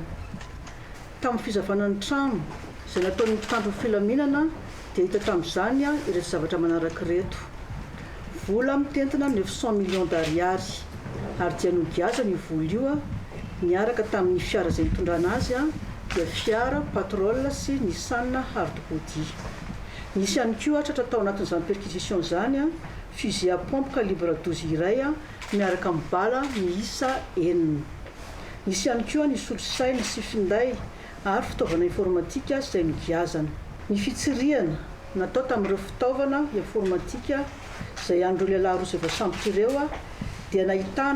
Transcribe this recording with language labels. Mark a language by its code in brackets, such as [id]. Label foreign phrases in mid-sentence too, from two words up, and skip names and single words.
[mg] Tamin'ny fizavanany trano izay nataon'ny mpitandro filaminana dia hita tamin'izany ireto zavatra manaraka reto: vola mitentina 900 [fr] millions d'ariary [mg] ary dia nogiaza ny vola io niaraka tamin'ny fiara izay nitondrana azy dia fiara patrol sy Nissan hard-body. Nisy ihany koa tratra tao anatin'izany perquisition izany [fr] fusil à pompe calibre 12 [mg] iray miaraka amin'ny bala miisa 9. Nisy ihany koa ny solosaina sy finday ary fitaovana informatika izay nigiazana. Ny fitsiriana natao tamin'ireo fitaovana informatika izay andro lehilahy roa izay voasambotra ireo dia nahitana